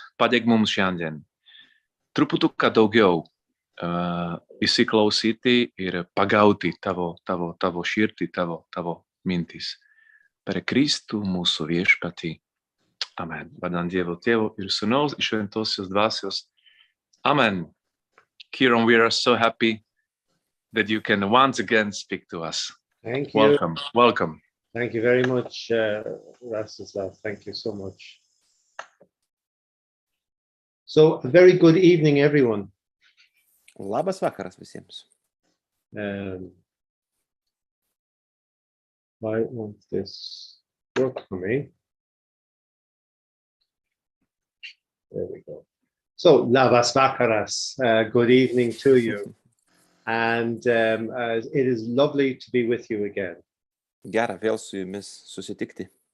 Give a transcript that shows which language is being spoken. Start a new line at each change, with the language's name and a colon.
Lithuanian: Padėk mums šiandien truputuką daugiau įsiklausyti ir pagauti tavo širdį, tavo mintis. Per Kristų mūsų viešpatį. Amen. Vardant Dievo Tėvo ir Sūnaus ir Šventosios Dvasios. Amen.
English: Ciarán, we are so happy that you can once again speak to us. Thank you. Welcome. Welcome. Thank you very much, Rastislav. Thank you so much. So, a very good evening, everyone.
Lithuanian: Labas vakaras visiems.
English: Why won't this work for me? There we go. So,
Lithuanian: labas vakaras,
English: good evening to you. And it is lovely to be with you again.
Lithuanian: Gera vėl su jumis susitikti.